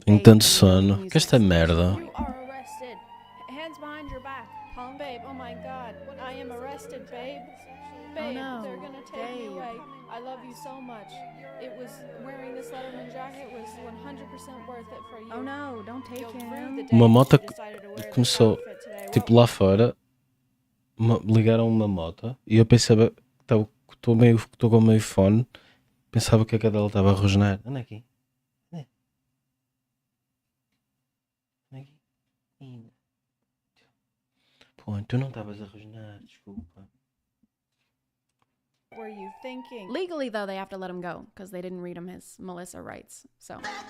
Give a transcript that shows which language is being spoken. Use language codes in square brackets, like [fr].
[pt] Tenho tanto sono. Que esta merda. [en] You are arrested. Hands behind your back. Palm, babe. Oh my god. I am arrested, babe. Babe, no. they're gonna take me away. I love you so much. It was wearing this Letterman jacket was 100% worth it for you. Oh no, don't take him. [pt] Uma moto começou, tipo, lá fora, ligaram uma moto e eu pensava que estou com meio fone, pensava que a cadela estava a rosnar. Anda aqui. Anda aqui. Pô, tu não estavas a rosnar, desculpa. [en] Were you thinking? Legally, though, they have to let him go because they didn't read him his Melissa rights. So.